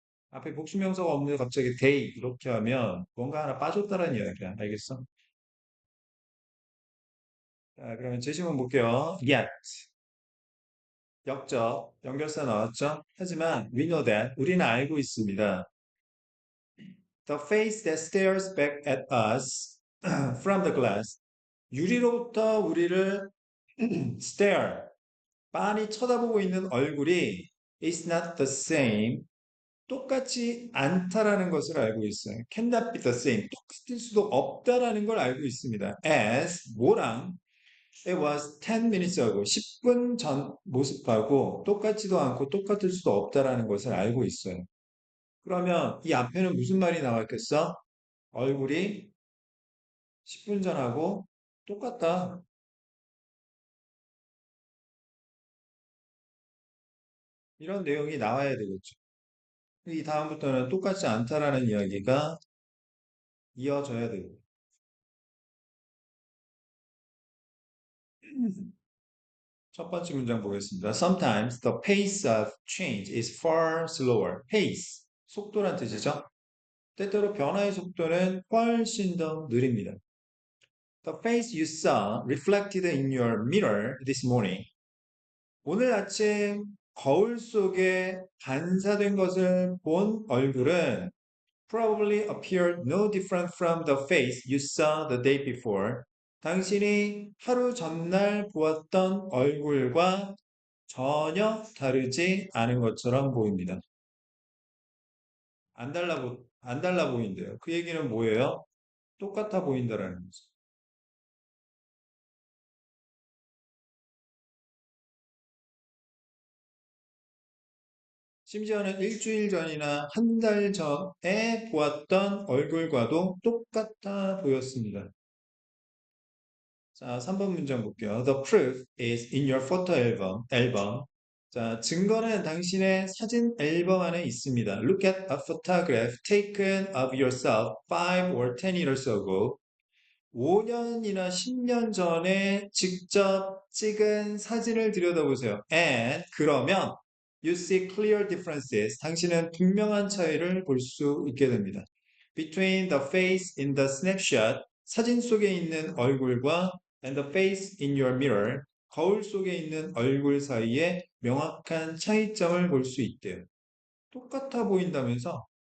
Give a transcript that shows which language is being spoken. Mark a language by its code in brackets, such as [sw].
[ko] 앞에 복수명사가 없는데 갑자기 they 이렇게 하면 뭔가 하나 빠졌다는 이야기야. 알겠어? 자, 그러면 제시문 볼게요. Yet. 역적, 연결사 나왔죠? 하지만 [en] we know that, [ko] 우리는 알고 있습니다. [en] The face that stares back at us from the glass. [ko] 유리로부터 우리를 [en] stare, [ko] 빤히 쳐다보고 있는 얼굴이 [en] is not the same. [ko] 똑같지 않다라는 것을 알고 있어요. [en] cannot be the same. [ko] 똑같을 수도 없다라는 걸 알고 있습니다. [en] as 뭐랑 it was 10 minutes ago. [ko] 10분 전 모습하고 똑같지도 않고 똑같을 수도 없다라는 것을 알고 있어요. 그러면 이 앞에는 무슨 말이 나왔겠어? 얼굴이 10분 전하고 똑같다. 이런 내용이 나와야 되겠죠. 이 다음부터는 똑같지 않다라는 이야기가 이어져야 되고. 첫 번째 문장 보겠습니다. [en] Sometimes the pace of change is far slower. [ko] pace, 속도란 뜻이죠. 때때로 변화의 속도는 훨씬 더 느립니다. [en] The face you saw reflected in your mirror this morning. [ko] 오늘 아침 거울 속에 반사된 것을 본 얼굴은 [en] probably appeared no different from the face you saw the day before. [ko] 당신이 하루 전날 보았던 얼굴과 전혀 다르지 않은 것처럼 보입니다. 안 달라 보인대요. 그 얘기는 뭐예요? 똑같아 보인다라는 거죠. 심지어는 일주일 전이나 한 달 전에 보았던 얼굴과도 똑같아 보였습니다. 자, 3번 문장 볼게요. [en] The proof is in your photo album. [ko] 자, 증거는 당신의 사진 앨범 안에 있습니다. [en] Look at a photograph taken of yourself 5 or 10 years ago. [ko] 5년이나 10년 전에 직접 찍은 사진을 들여다보세요. [en] And [ko] 그러면 [en] you see clear differences. [ko] 당신은 분명한 차이를 볼 수 있게 됩니다. [en] Between the face in the snapshot, [ko] 사진 속에 있는 얼굴과 [en] and the face in your mirror, [ko] 거울 속에 있는 얼굴 사이에 명확한 차이점을 볼 수 있대요. 똑같아 보인다면서?